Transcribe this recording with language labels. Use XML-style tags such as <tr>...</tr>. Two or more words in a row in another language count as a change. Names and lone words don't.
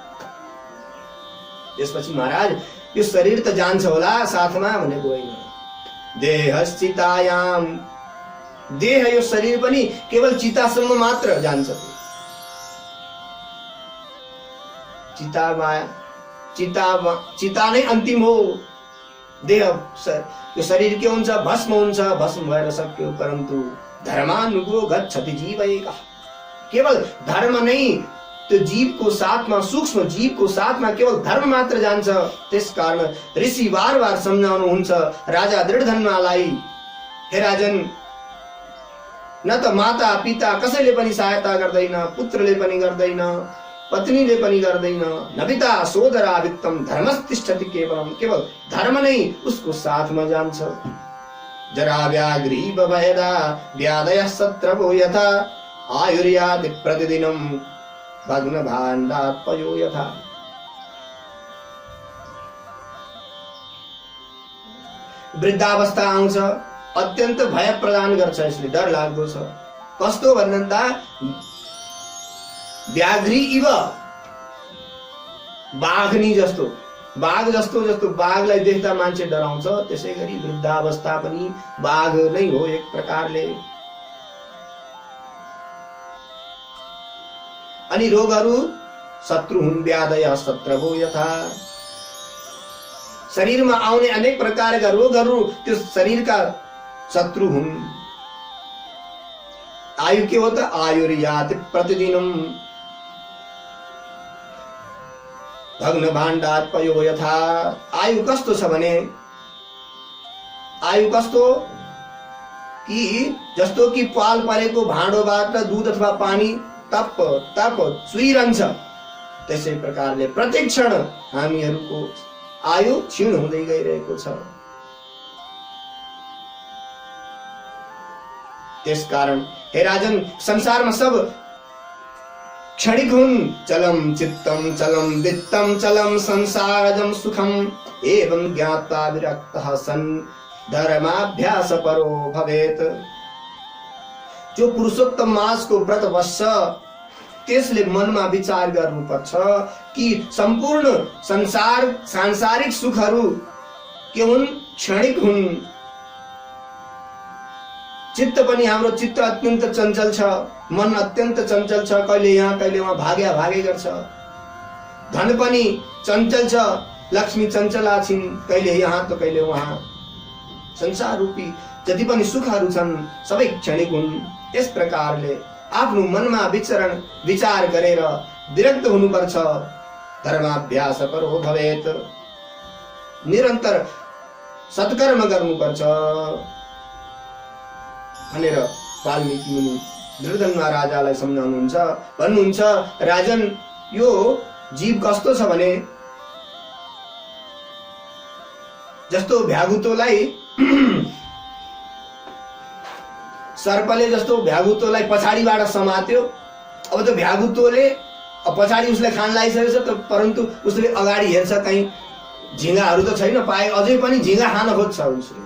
<ne>त्यसपछि महाराज यो शरीर त जान्छ होला साथमा भनेको होइन। देहश्चितायाम, देह यो शरीर पनि केवल चितासम्म मात्र जान्छ। चिता नै अन्तिम हो। देह यो शरीर के हुन्छ, भस्म हुन्छ, भस्म भएर सक्यो,</ne> <sa>परन्तु धर्मानुगो गच्छति जीव एकः,</sa> <ne>केवल धर्म नै त्यो जीवको साथमा, सूक्ष्म जीवको साथमा केवल धर्म मात्र जान्छ। त्यसकारण ऋषि बार बार सम्झाउनुहुन्छ राजा दृढधन्वालाई, हे राजन, न त माता पिता कसैले पनि सहायता गर्दैन, पुत्रले पनि गर्दैन, पत्नीले पनि गर्दैन।</ne> <sa>न पिता सोदरा वित्तम धर्मस्तिष्ठति केवलम,</sa> <ne>केवल धर्म नै उसको साथमा जान्छ।</ne> <sa>जरा व्याघ्रीव भयदा व्याधयः शत्रवो यथा आयुर्याति प्रतिदिनं भग्न भाण्डात् पयो यथा।</sa> <ne>वृद्धावस्था आउँछ, अत्यन्त भय प्रदान गर्छ, यसले डर लाग्दो छ। कस्तो भन्दा</ne> <sa>व्याघ्री इव,</sa> <ne>बाघनी जस्तो, बाघ जस्तो जस्तो बाघलाई देख्दा मान्छे डराउँछ, त्यसै गरी वृद्धावस्था पनि बाघ नै हो एक प्रकारले। अनि रोगहरू शत्रु हुन्,</ne> <sa>व्याधय शत्रवो यथा।</sa> <ne>शरीरमा आउने अनेक प्रकारका रोगहरू त्यो शरीरका शत्रु हुन्। आयु के हो त?</ne> <sa>आयुर्याति प्रतिदिनम भग्न भाण्डात् पयो यथा।</sa> <ne>आयु कस्तो छ भने, आयु कस्तो कि जस्तो कि पाल परेको भाँडोबाट दुध अथवा पानी तप तप चुइरहन्छ, त्यसै प्रकारले प्रत्येक क्षण हामीहरूको आयु क्षीण हुँदै गइरहेको छ। त्यसकारण हे राजन, संसारमा सब क्षणिक हुन्।</ne> <sa>चलम चित्तम चलम वित्तम चलम संसारजम सुखम एवं ज्ञात्वा विरक्तः सन् धर्माभ्यास परो भवेत्।</sa> <ne>जो पुरुषोत्तम मासको व्रत बस्छ त्यसले मनमा विचार गर्नुपर्छ कि सम्पूर्ण सांसारिक सुखहरू के हुन्? क्षणिक हुन्। चित्त पनि, हाम्रो चित्त अत्यन्त चञ्चल छ, मन अत्यन्त चञ्चल छ, कहिले यहाँ कहिले वहाँ भाग्या भागे गर्छ। धन पनि चञ्चल छ, लक्ष्मी चञ्चला छिन्, कहिले यहाँ त कहिले वहाँ। संसार रूपी जति पनि सुखहरू छन् सबै क्षणिक हुन्। यस प्रकारले आफ्नो मनमा विचार गरेर विरक्त हुनुपर्छ।</ne> <sa>धर्माभ्यास परो भवेत्,</sa> <ne>निरन्तर सत्कर्म गर्नुपर्छ भनेर वाल्मीकि मुनि दृढधन्वा राजालाई सम्झाउनुहुन्छ। भन्नुहुन्छ, राजन, यो जीव कस्तो छ भने जस्तो भ्यागुतोलाई सर्पले जस्तो भ्यागुतोलाई पछाडिबाट समात्यो, अब त्यो भ्यागुतोले पछाडि उसलाई खान लागिसकेछ त, परन्तु उसले अगाडि हेर्छ कहीँ झिँगाहरू त छैन, पाए अझै पनि झिँगा खान खोज्छ उसले।</ne>